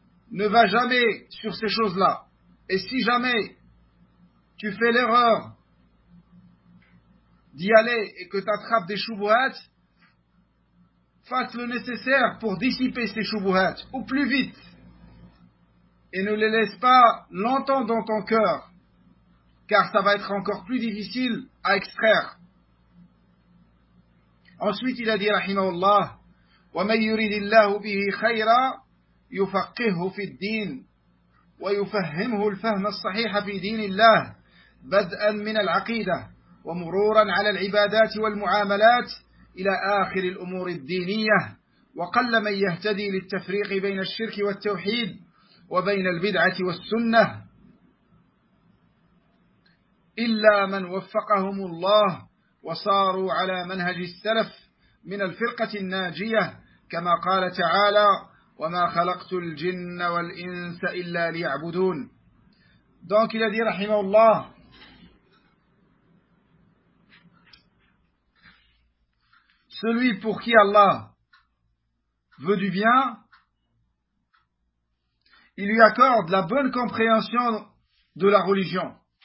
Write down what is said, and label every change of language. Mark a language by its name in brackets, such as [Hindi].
[French] Ne va jamais sur ces choses-là. Et si jamais tu fais l'erreur d'y aller et que tu attrapes des choubouhats, fasse le nécessaire pour dissiper ces choubouhats, ou plus vite. Et ne les laisse pas longtemps dans ton cœur, car ça va être encore plus difficile à extraire. Ensuite, il a dit, [Arabic] rahimahullah, وَمَنْ يُرِدِ اللَّهُ بِهِ خَيْرًا يُفَقِّهُ فِي الدِّينِ وَيُفَهِّمْهُ الْفَهْمَ الصَّحِيحَ فِي دِينِ اللَّهِ بَدْءًا مِنَ الْعَقِيدَةِ وَمُرُورًا عَلَى الْعِبَادَاتِ وَالْمُعَامَلَاتِ إلى آخر الأمور الدينية. وقل من يهتدي للتفريق بين الشرك والتوحيد وبين البدعة والسنة إلا من وفقهم الله وصاروا على منهج السلف من الفرقة الناجية، كما قال تعالى وما خلقت الجن والإنس إلا ليعبدون. دونك الذي رحمه الله [French] celui pour qui Allah veut du bien, il lui accorde la bonne compréhension de la religion.